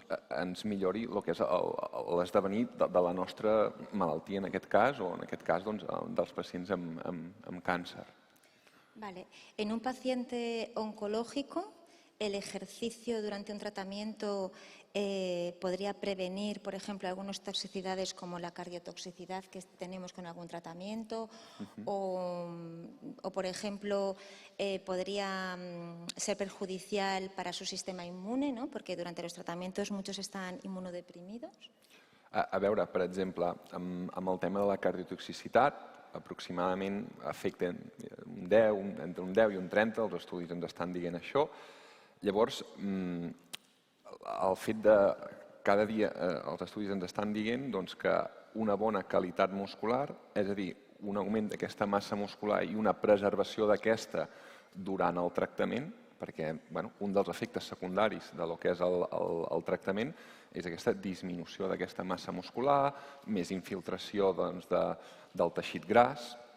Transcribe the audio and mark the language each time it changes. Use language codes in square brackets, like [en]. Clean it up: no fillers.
[ca] ens millori el que és l'esdevenir de la nostra malaltia en aquest cas, o en aquest cas dels pacients amb càncer. [es] Vale. En un paciente oncológico, el ejercicio durante un tratamiento podría prevenir, por ejemplo, algunas toxicidades como la cardiotoxicidad que tenemos con algún tratamiento o, por ejemplo, podría ser perjudicial para su sistema inmune, ¿no? Porque durante los tratamientos muchos están inmunodeprimidos. [ca] A veure, per exemple, amb el tema de la cardiotoxicitat, aproximadament afecta entre un 10 i un 30, els estudis ens estan dient això. Llavors, el fet de cada dia els estudis ens estan dient que una bona qualitat muscular, és a dir, un augment d'aquesta massa muscular i una preservació d'aquesta durant el tractament, perquè un dels efectes secundaris del que és el tractament és aquesta disminució d'aquesta massa muscular, més infiltració del teixit gras.